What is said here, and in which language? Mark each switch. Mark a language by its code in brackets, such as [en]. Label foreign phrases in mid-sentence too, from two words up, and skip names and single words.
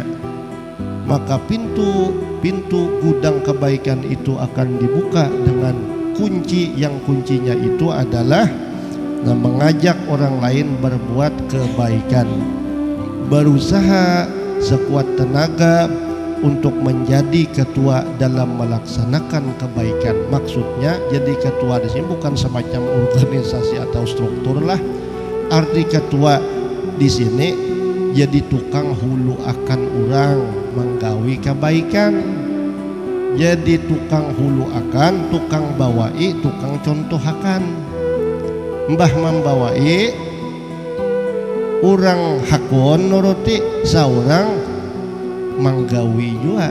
[id] Maka pintu gudang kebaikan itu akan dibuka dengan kunci, yang kuncinya itu adalah mengajak orang lain berbuat kebaikan, berusaha sekuat tenaga untuk menjadi ketua dalam melaksanakan kebaikan. Maksudnya jadi ketua di sini bukan semacam organisasi atau struktur lah. [bjn] Arti ketua di sini jadi tukang hulu akan orang menggawi kebaikan. Jadi tukang hulu akan, tukang bawai, tukang contoh akan. Mbah membawai, orang hakon nuruti, saurang menggawi juga.